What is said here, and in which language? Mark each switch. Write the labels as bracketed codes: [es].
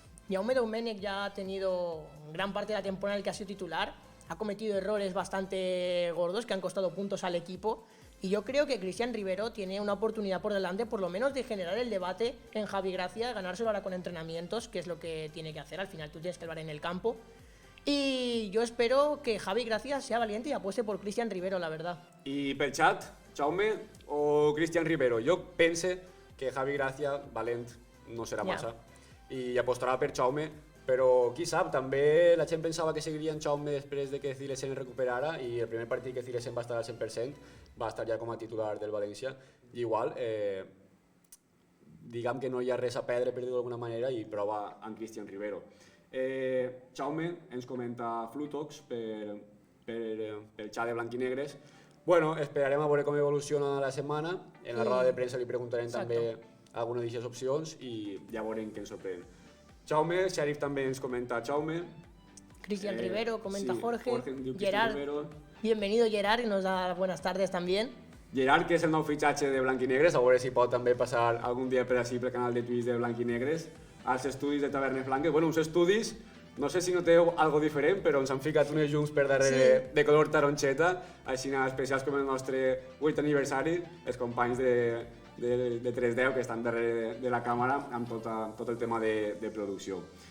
[es] Jaume Domenech ya ha tenido gran parte de la temporada en la que ha sido titular, ha cometido errores bastante gordos que han costado puntos al equipo, y yo creo que Cristian Rivero tiene una oportunidad por delante, por lo menos de generar el debate en Javi Gracia, ganárselo ahora con entrenamientos, que es lo que tiene que hacer. Al final tú tienes que hablar en el campo. Y yo espero que Javi Gracia sea valiente y apueste por Cristian Rivero, la verdad. [ca] I pel xat, Jaume o Cristian Rivero? Jo pense que Javi Gracia, valent, no serà massa, i apostarà per Jaume, però qui sap, també la gent pensava que seguiria en Jaume després de que Zilesen es recuperara, i el primer partit que Zilesen va estar al 100% va estar ja com a titular del València, i igual, diguem que no hi ha res a perdre, per dir-ho d'alguna manera, i prova amb Cristian Rivero. Jaume ens comenta Flutox pel xat de Blanquinegres. Bueno, esperarem a veure com evoluciona la setmana. En la roda de premsa li preguntarem també alguna d'aquestes opcions i ja veurem què ens sorprèn. Jaume, Sheriff també ens comenta Jaume. Cristian Rivero, comenta sí, Jorge. diu Gerard, Rivero. [es] Bienvenido Gerard, y nos da buenas tardes también. [ca] Gerard, que és el nou fitxatge de Blanquinegres, a veure si pot també passar algun dia per així pel canal de Twitch de Blanquinegres, als estudis de Tavernes Blanques. Bueno, uns estudis, no sé si noteu algo diferent, però ens han ficat unes llums per darrere de color taronxeta, així especials com el nostre 8 aniversari, els companys de 310 que estan darrere de la càmera amb tot el tema de producció.